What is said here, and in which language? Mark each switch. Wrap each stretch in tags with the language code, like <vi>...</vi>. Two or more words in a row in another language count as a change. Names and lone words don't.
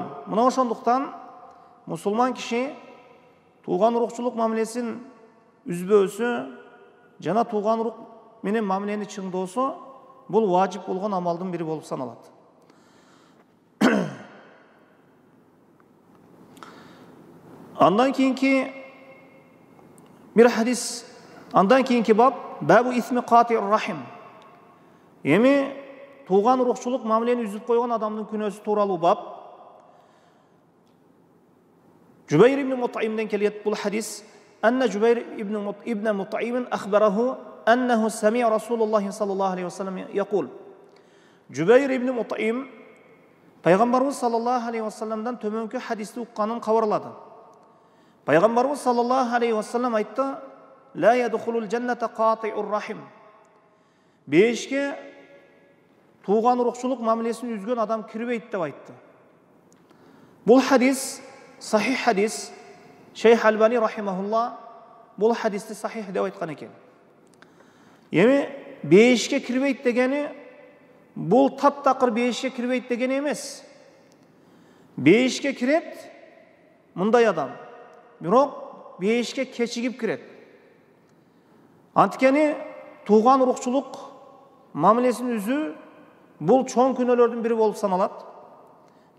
<ky>Мына ошондуктан мусулман киши туган урукчулук мамилесин үзбөөсү жана туган урук менен мамилени чыңдоосу бул важип болгон амалдын бири болуп саналат. Андан кийинки бир хадис, андан кийинки баб</ky> <ar>باب إثم قاطع الرحم.</ar> <ky>Эми туган урукчулук мамилени үзүп койгон адамдын күнөөсү тууралуу баб. Жубайр ибн Мут'имден келет бул хадис.</ky> <ar>أن جبير بن مطعم أخبره أنه سمع رسول الله صلى الله عليه وسلم يقول.</ar> <ky>Жубайр ибн Мут'им пайгамбарыбыз</ky> <ar>صلى الله عليه وسلم</ar> <ky>төмөнкү хадисти укканын кабарлады. Пайгамбарыбыз</ky> <ar>صلى الله عليه وسلم</ar> <ky>айтты:</ky> <ar>"لا يدخل الجنة قاطع الرحم."</ar> <ky>Бешке туган урукчулук мамилесин үзгөн адам кирбейт деп айтты. Бул хадис сахих хадис. Шейх Албани рахимахулла бул хадисти сахих деп айткан экен. Эми бешке кирбейт дегени бул таптакыр бешке кирбейт дегени эмес. Бешке кирет мындай адам. Бирок бешке кечигип кирет. Анткени туган урукчулук мамилесин үзүү бул чоң күнөөлөрдүн бири болуп саналат.</ky>